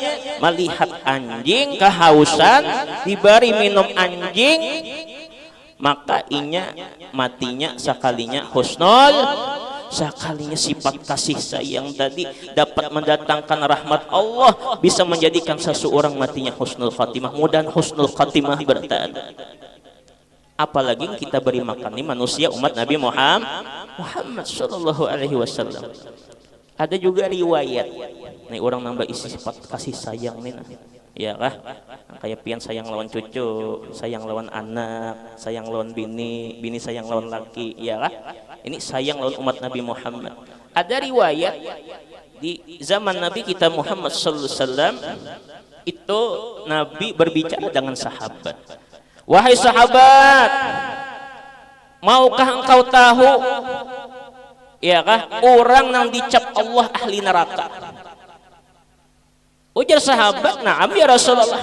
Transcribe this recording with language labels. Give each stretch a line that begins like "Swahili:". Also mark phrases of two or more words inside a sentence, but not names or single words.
Banjar: Melihat anjing kehausan, diberi minum anjing, maka inya matinya sekalinya husnul, sekalinya sifat kasih sayang tadi dapat mendatangkan rahmat Allah, bisa menjadikan seseorang matinya
Arabic: حسن الخاتمة.
Indonesian: Mudah
Arabic: حسن الخاتمة
Indonesian: bertahan. Apalagi kita beri makan ini manusia umat Nabi Muhammad
Arabic: صلى الله عليه وسلم.
Banjar: Ada juga riwayat nih orang nambah isi sifat kasih sayang nih, ya kah? Kayak pian sayang lawan cucu, sayang lawan anak, sayang lawan bini, bini sayang lawan laki, ya kah? Ini sayang lawan umat Nabi Muhammad.
Indonesian: Ada riwayat di zaman Nabi kita Muhammad
Arabic: صلى الله عليه وسلم
Indonesian: itu Nabi berbicara dengan sahabat. Wahai sahabat, maukah engkau tahu, ya kah, orang yang dicap Allah ahli neraka? Ujar sahabat,
Arabic: "نعم يا رسول الله."